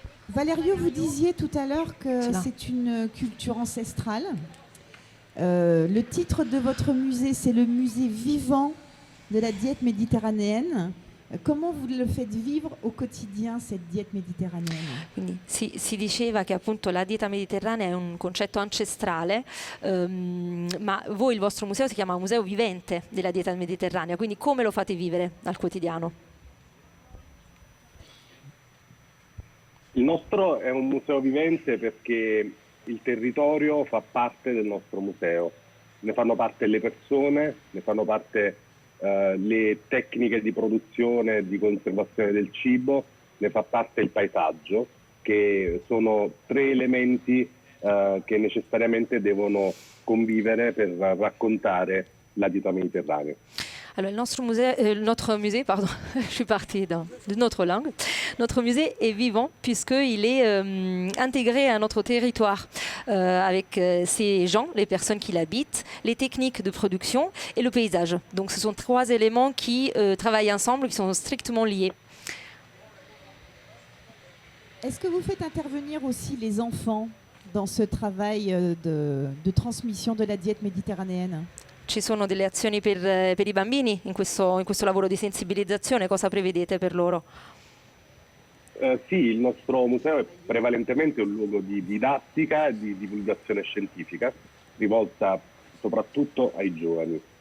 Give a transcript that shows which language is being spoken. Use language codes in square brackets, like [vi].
[fr] Valerio, vous disiez tout à l'heure que c'est une culture ancestrale. Le titre de votre musée, c'est le musée vivant de la diète méditerranéenne. Comment vous le faites vivre au quotidien, cette diète méditerranéenne? [it] Quindi si diceva che appunto la dieta mediterranea è un concetto ancestrale, ma voi il vostro museo si chiama Museo Vivente della dieta mediterranea, quindi come lo fate vivere al quotidiano? Il nostro è un museo vivente perché il territorio fa parte del nostro museo, ne fanno parte le persone, ne fanno parte le tecniche di produzione e di conservazione del cibo, ne fa parte il paesaggio, che sono tre elementi che necessariamente devono convivere per raccontare la dieta méditerranée. [fr] Alors notre musée, pardon, je suis partie d'une autre langue. Notre musée est vivant puisqu'il est intégré à notre territoire avec ces gens, les personnes qui l'habitent, les techniques de production et le paysage. Donc ce sont trois éléments qui travaillent ensemble, qui sont strictement liés. Est-ce que vous faites intervenir aussi les enfants dans ce travail de transmission de la diète méditerranéenne? [it] Ci sono delle azioni per I bambini in questo lavoro di sensibilizzazione, cosa prevedete per loro? Sì, il nostro museo è prevalentemente un luogo di didattica e di divulgazione scientifica, rivolta soprattutto ai giovani.